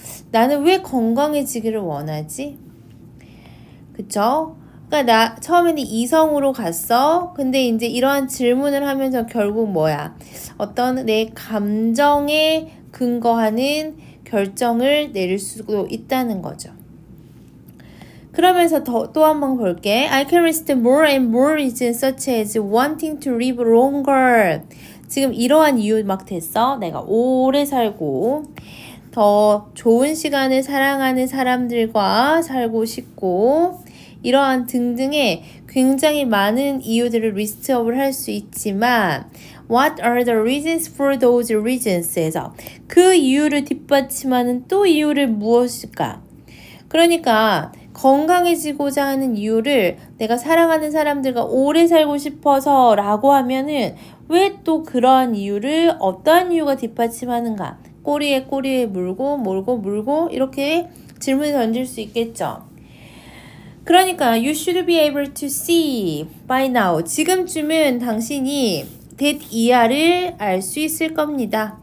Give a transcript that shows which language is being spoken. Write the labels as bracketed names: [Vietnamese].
[Korean] 나는 왜 건강해지기를 원하지? 그쵸? 그러니까 처음에는 이성으로 갔어. 근데 이제 이러한 질문을 하면서 결국 뭐야? 어떤 내 감정에 근거하는 결정을 내릴 수도 있다는 거죠. 그러면서 또 한번 볼게. [English] I can list more and more reasons such as wanting to live longer. [Korean] 지금 이러한 이유 막 됐어. 내가 오래 살고 더 좋은 시간을 사랑하는 사람들과 살고 싶고 이러한 등등의 굉장히 많은 이유들을 리스트업을 할 수 있지만 [English] What are the reasons for those reasons? [Korean] 에서 그 이유를 뒷받침하는 또 이유를 무엇일까? 그러니까 건강해지고자 하는 이유를 내가 사랑하는 사람들과 오래 살고 싶어서 라고 하면은 왜 또 그러한 이유를 어떠한 이유가 뒷받침하는가? 꼬리에 물고 이렇게 질문을 던질 수 있겠죠. 그러니까 [English] you should be able to see by now. [Korean] 지금쯤은 당신이 that 이하를 알 수 있을 겁니다.